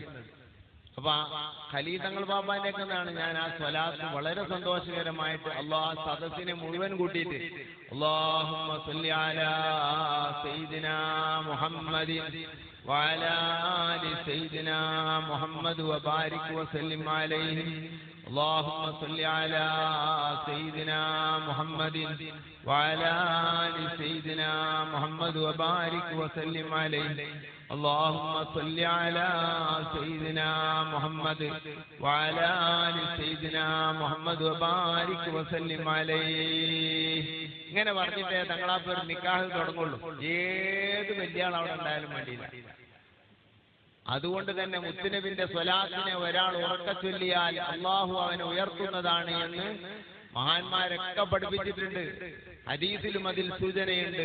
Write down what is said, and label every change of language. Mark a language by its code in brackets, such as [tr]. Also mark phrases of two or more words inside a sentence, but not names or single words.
[ml] അപ്പൊ ഖലീൽ തങ്ങൾ ബാബാന്റെ ഒക്കെ ഞാൻ ആ സ്വലാത്ത് വളരെ സന്തോഷകരമായിട്ട് അല്ലാഹ് സദസ്സിനെ മുഴുവൻ കൂട്ടിയിട്ട് [ar] اللهم صل على سيدنا محمد وعلى آل سيدنا محمد وبارك وسلم عليه. اللهم صل على سيدنا محمد وعلى آل سيدنا محمد وبارك وسلم عليه. اللهم صل على سيدنا محمد وعلى آل سيدنا محمد وبارك وسلم عليه. [ml] ഇങ്ങനെ പറഞ്ഞിട്ടേ തങ്ങളാപ്പ് ഒരു നിക്കാഹ് തുടങ്ങുള്ളൂ. ഏത് വലിയ ആൾ അവിടെ ഉണ്ടായാലും വേണ്ടിയില്ല. അതുകൊണ്ട് തന്നെ മുത്തുനബിന്റെ സ്വലാത്തിനെ ഒരാൾ ഉറക്ക ചൊല്ലിയാൽ അള്ളാഹു അവനെ ഉയർത്തുന്നതാണ് എന്ന് മഹാന്മാരൊക്കെ പഠിപ്പിച്ചിട്ടുണ്ട്. ഹദീസിലും അതിൽ സൂചനയുണ്ട്.